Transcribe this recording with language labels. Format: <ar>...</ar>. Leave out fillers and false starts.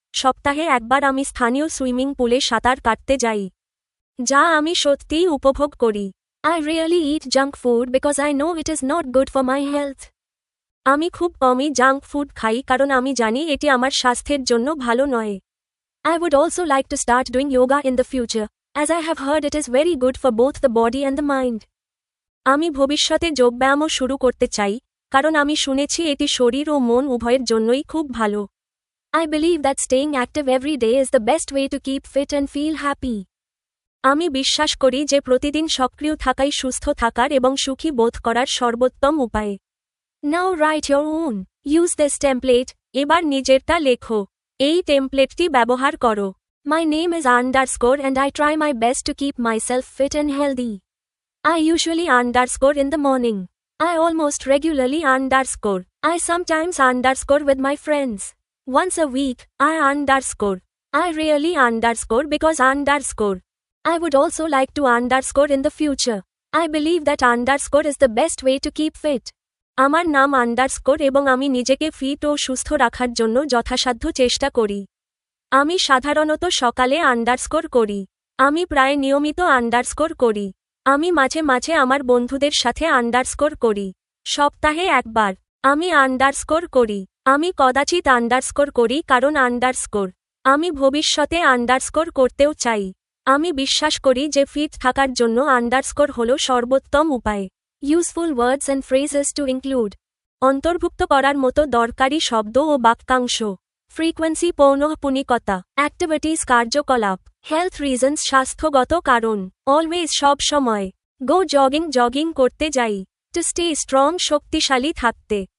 <bn>সপ্তাহে একবার আমি স্থানীয় সুইমিং পুলে সাঁতার কাটতে যাই, যা আমি সত্যিই উপভোগ করি।</bn> <en>I really eat junk food because I know it is not good for my health.</en> <bn>আমি খুব কমই জাঙ্ক ফুড খাই কারণ আমি জানি এটি আমার স্বাস্থ্যের জন্য ভালো নয়।</bn> <en>I would also like to start doing yoga in the future, as I have heard it is very good for both the body and the mind.</en> <bn>আমি ভবিষ্যতে যোগব্যায়ামও শুরু করতে চাই, কারণ আমি শুনেছি এটি শরীর ও মন উভয়ের জন্যই খুব ভালো।</bn> <en>I believe that staying active every day is the best way to keep fit and feel happy.</en> <bn>আমি বিশ্বাস করি যে প্রতিদিন সক্রিয় থাকাই সুস্থ থাকার এবং সুখী বোধ করার সর্বোত্তম উপায়।</bn> <en>Now write your own. Use this template.</en> <bn>এবার নিজেরটা লেখো। এই টেমপ্লেটটি ব্যবহার করো।</bn> <en>My name is underscore and I try my best to keep myself fit and healthy. I usually underscore in the morning. I almost regularly underscore. I sometimes underscore with my friends. Once a week, I underscore. I really underscore because underscore. I would also like to underscore in the future. I believe that underscore is the best way to keep fit.</en> <bn>আমার নাম underscore এবং আমি নিজেকে fit ও সুস্থ রাখার জন্য যথাসাধ্য চেষ্টা করি। আমি সাধারণত সকালে আন্ডারস্কোর করি। আমি প্রায় নিয়মিত আন্ডারস্কোর করি। আমি মাঝে মাঝে আমার বন্ধুদের সাথে আন্ডারস্কোর করি। সপ্তাহে একবার আমি আন্ডারস্কোর করি। আমি কদাচিৎ আন্ডারস্কোর করি কারণ আন্ডারস্কোর। আমি ভবিষ্যতে আন্ডারস্কোর করতেও চাই। আমি বিশ্বাস করি যে ফিট থাকার জন্য আন্ডারস্কোর হল সর্বোত্তম উপায়।</bn> <en>Useful words and phrases to include.</en> <bn>অন্তর্ভুক্ত করার মতো দরকারি শব্দ ও বাক্যাংশ।</bn> <en>frequency</en> <bn>পৌনঃপুনিকতা।</bn> <en>activities</en> <bn>কার্যকলাপ।</bn> <en>health reasons</en> <bn>স্বাস্থ্যগত কারণ।</bn> <en>always</en> <bn>সব সময়।</bn> <en>go jogging</en> <bn>জগিং করতে যাই।</bn> <en>to stay strong</en> <bn>শক্তিশালী থাকতে।</bn>